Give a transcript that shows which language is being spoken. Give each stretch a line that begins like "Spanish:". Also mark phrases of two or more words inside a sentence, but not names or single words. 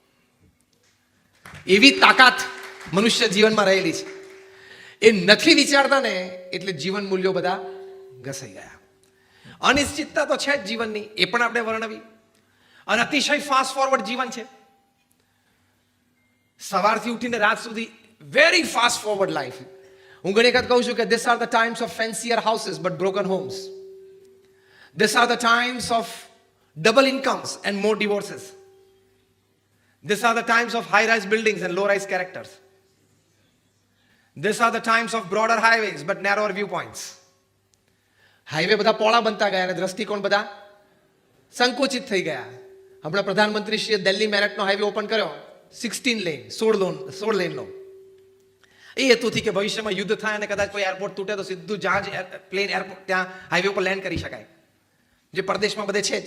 Gujarati: એવી તાકાત મનુષ્ય જીવનમાં રહેલી છે. એ નથી વિચારતા ને એટલે જીવન મૂલ્યો બધા ઘસાઈ ગયા. અનિશ્ચિતતા તો છે જ જીવનની, એ પણ આપણે વર્ણવી. અને અતિશય ફાસ્ટ ફોરવર્ડ જીવન છે. સવારથી ઉઠીને રાત સુધી
English: very fast forward life.
Gujarati: હું ઘણી વખત કહું છું કે
English: these are the times of fancier houses but broken homes. These are the times of double incomes and more divorces. These are the times of high-rise buildings and low-rise characters. These are the times of broader highways but narrower viewpoints.
Gujarati: હાઈવે બધા પોળા બનતા ગયા અને દ્રષ્ટિકોણ બધા સંકુચિત થઈ ગયા. હમણાં પ્રધાનમંત્રીશ્રીએ દિલ્હી મેરઠનો હાઈવે ઓપન કર્યો, 16 લેન 16 લેનનો. એ હેતુથી કે ભવિષ્યમાં યુદ્ધ થાય અને કદાચ કોઈ એરપોર્ટ તૂટે તો સીધું જહાજ પ્લેન એરપોર્ટ ત્યાં હાઈવે ઉપર લેન્ડ કરી શકાય, જે પરદેશમાં બધે છે જ.